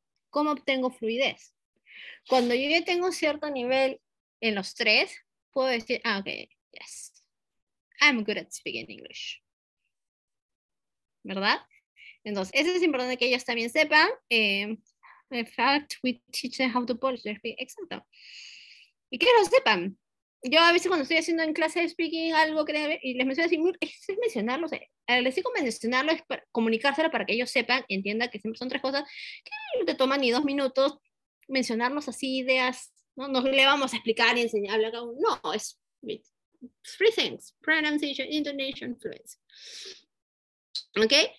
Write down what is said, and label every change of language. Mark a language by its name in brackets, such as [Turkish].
[Spanish] ¿Cómo obtengo fluidez? Cuando yo ya tengo cierto nivel en los tres, puedo decir, [English] ok, yes, I'm good at speaking English. [Spanish] ¿Verdad? Entonces, eso es importante que ellos también sepan. [English] In fact, we teach them how to polish their speaking. [Spanish] Exacto. Y que lo sepan. Yo a veces cuando estoy haciendo en clase de speaking algo que y les menciono así, es mencionarlo, les digo mencionarlo es para comunicárselo para que ellos sepan, entiendan que siempre son tres cosas que no te toman ni 2 minutos, mencionarnos así ideas, no le vamos a explicar y enseñarle a cada uno, no, es [English] three things, pronunciation, intonation, fluency. [Spanish] ¿Ok?